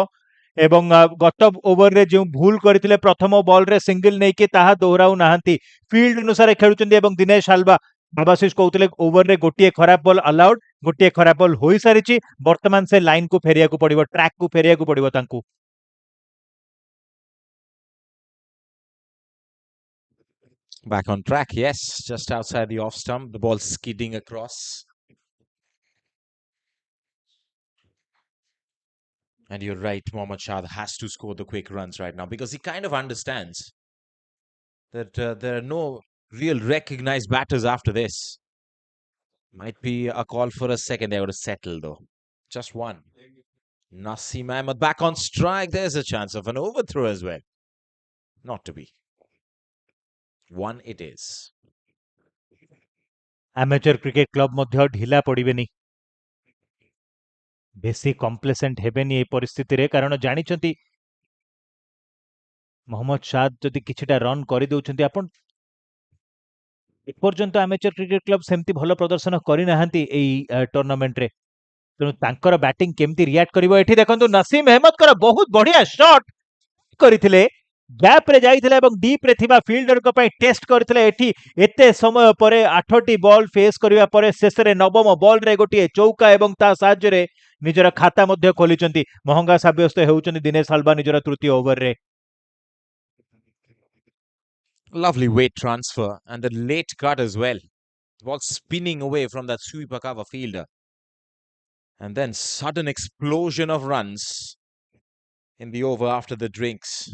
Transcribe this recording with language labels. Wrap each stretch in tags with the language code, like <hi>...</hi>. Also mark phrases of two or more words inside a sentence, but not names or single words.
<or>ଏବଂ ଗତ ଓଭରରେ ଯେଉଁ ଭୁଲ କରିଥିଲେ ପ୍ରଥମ ବଲରେ ସିଙ୍ଗଲ ନେଇକି, ତାହା ଦୋହରାଉ ନାହାନ୍ତି। ଫିଲ୍ଡ ଅନୁସାରେ ଖେଳୁଛନ୍ତି। ଏବଂ ଦିନେଶ ହାଲବା, ବାବାଶିଷ କହୁଥିଲେ ଓଭରରେ ଗୋଟିଏ ଖରାପ</or> <en>ball allowed,</en> <or>ଗୋଟିଏ ଖରାପ ବଲ୍ ହୋଇସାରିଛି। ବର୍ତ୍ତମାନ ସେ ଲାଇନକୁ ଫେରିବାକୁ ପଡିବ, ଟ୍ରାକକୁ ଫେରିବାକୁ ପଡିବ ତାଙ୍କୁ।</or> <en>Back on track, yes, just outside the off stump, the ball skidding across. And you're right, Mohammad Shad has to score the quick runs right now because he kind of understands that there are no real recognized batters after this. Might be a call for a second. They would have settled though. Just one. Naseem Ahmed back on strike. There's a chance of an overthrow as well. Not to be. One it is.</en> <or>Ameuture କ୍ରିକେଟ କ୍ଲବ ମଧ୍ୟ ଢିଲା ପଡ଼ିବେନି, ବେଶୀ କମ୍ପ୍ଲେସେଣ୍ଟ ହେବେନି এই ପରିସ୍ଥିତିରେ। କାରଣ ଜାଣିଛନ୍ତି ମହମ୍ମଦ ସାଦ ଯଦି କିଛିଟା ରନ୍ କରିଦେଉଛନ୍ତି, ଆପଣ ଏପର୍ଯ୍ୟନ୍ତ ଆମେଚର କ୍ରିକେଟ କ୍ଲବ ସେମିତି ଭଲ ପ୍ରଦର୍ଶନ କରିନାହାନ୍ତି ଏଇ ଟୁର୍ଣ୍ଣାମେଣ୍ଟରେ। ତେଣୁ ତାଙ୍କର ବ୍ୟାଟିଂ କେମିତି ରିଆକ୍ଟ କରିବ। ଏଠି ଦେଖନ୍ତୁ ନସିମ ଅହମଦଙ୍କର ବହୁତ ବଢିଆ ସଟ୍ କରିଥିଲେ, ଗ୍ୟାପ ରେ ଯାଇଥିଲେ ଏବଂ ଡିପ ରେ ଥିବା ଫିଲ୍ଡରଙ୍କ ପାଇଁ ଟେଷ୍ଟ କରିଥିଲେ। ଏଠି ଏତେ ସମୟ ପରେ 8ଟି ବଲ୍ ଫେସ୍ କରିବା ପରେ ଶେଷରେ 9ମ ବଲରେ ଗୋଟିଏ ଚୌକା ଏବଂ ତା ସାହାଯ୍ୟରେ ନିଜର ଖାତା ମଧ୍ୟ ଖୋଲିଛନ୍ତି। ମହଙ୍ଗା ସାବ୍ୟସ୍ତ ହେଉଛନ୍ତି ଦିନେଶ ହାଲବା ନିଜର ତୃତୀୟ ଓଭରରେ।</or> <en>Lovely weight transfer and the late cut as well. Ball spinning away from that sweeper cover fielder. And then sudden explosion of runs in the over after the drinks.</en>